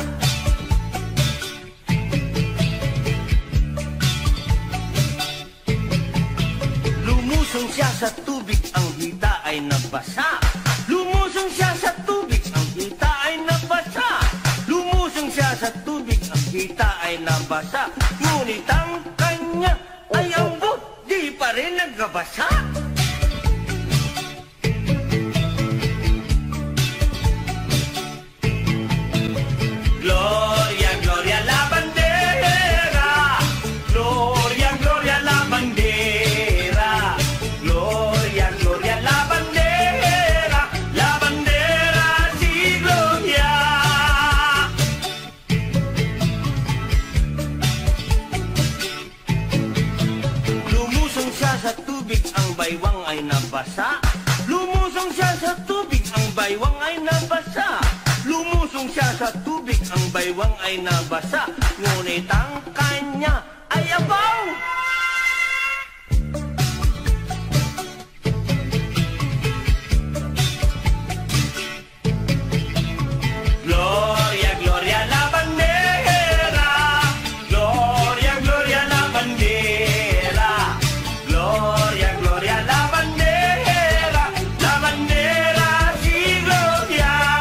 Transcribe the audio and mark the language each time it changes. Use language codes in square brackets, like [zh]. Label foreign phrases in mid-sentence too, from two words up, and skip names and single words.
[tl] Lumusong siya sa tubig, ang hita ay nabasa. Lumusong siya sa tubig, ang hita ay nabasa. Lumusong siya sa tubig, ang hita ay nabasa. Ngunit ang kanya ay ambot, di pa rin nagbabasa. [es] Gloria, Gloria la bandera, Gloria, Gloria la bandera, Gloria, Gloria la bandera, la bandera si Gloria. [tl] Lumusong siya sa tubig, ang baywang ay nabasa. Lumusong siya sa tubig, ang baywang ay nabasa. Lumusong siya sa tubig, ang baywang ay nabasa. Ngunit ang kanya ay abaw. [es] Gloria, Gloria la bandera, Gloria, Gloria la bandera, Gloria, Gloria la bandera, la bandera si Gloria.